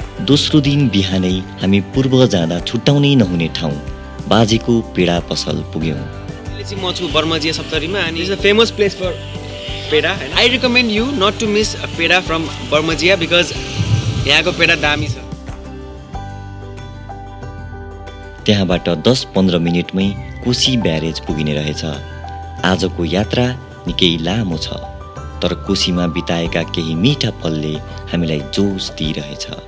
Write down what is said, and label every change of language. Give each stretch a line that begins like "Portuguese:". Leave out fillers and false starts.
Nepali: दोस्रो दिन बिहानै हामी पूर्व जाँदा छुट्टाउनै नहुने ठाउँ बाजेको पेडा पसल पुग्यौं। म छु बर्मजिया सप्तरीमा
English: and it's a famous place for peda. I recommend you not to miss a peda from Barmajia because
Nepali: यहाँको पेडा दामी छ। त्यहाँबाट 10-15 मिनेटमै कोशी ब्यारेज पुगिने रहेछ। आजको यात्रा निकै लामो छ, तर कोशीमा बिताएका केही मिठा पलले हामीलाई जोश दिइरहेछ।